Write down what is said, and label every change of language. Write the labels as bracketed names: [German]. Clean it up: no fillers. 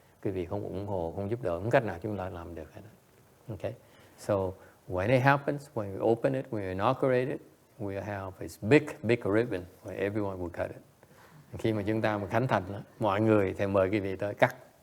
[Vietnamese] Quý vị không ủng hộ, không giúp đỡ, không cách nào chúng ta làm được hết. [English] Okay. So when it happens, when we open it, when we inaugurate it, we have this big ribbon where everyone will cut it. [Vietnamese] Khi mà chúng ta mà khánh thành, mọi người thì mời quý vị tới cắt.